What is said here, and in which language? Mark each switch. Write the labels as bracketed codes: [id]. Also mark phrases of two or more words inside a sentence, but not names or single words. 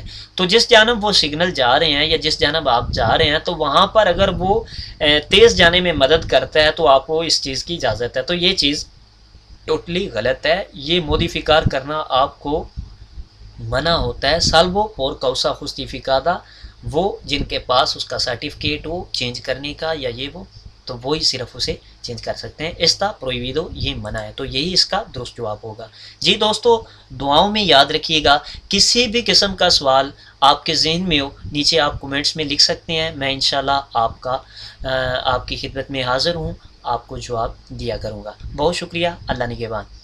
[ur] تو جس جانب وہ سگنل جا رہے ہیں یا جس جانب آپ جا رہے ہیں تو وہاں پر اگر وہ تیز جانے میں مدد کرتا ہے تو آپ کو اس چیز کی اجازت ہے۔ تو یہ چیز ٹوٹلی غلط ہے، یہ موڈیفیکار کرنا آپ کو منع ہوتا ہے۔ [es] salvo por causa justificada [ur] وہ جن کے پاس اس کا سرٹیفکیٹ ہو چینج کرنے کا یا یہ وہ، تو وہی صرف اسے چینج کر سکتے ہیں۔ [es] está prohibido [ur] یہ منع ہے، تو یہی اس کا درست جواب ہوگا۔ جی دوستو، دعاؤں میں یاد رکھیے گا، کسی بھی قسم کا سوال آپ کے ذہن میں ہو نیچے آپ کومنٹس میں لکھ سکتے ہیں، میں انشاءاللہ آپ کی خدمت میں حاضر ہوں، آپ کو جواب دیا کروں گا۔ بہت شکریہ، اللہ نگہبان۔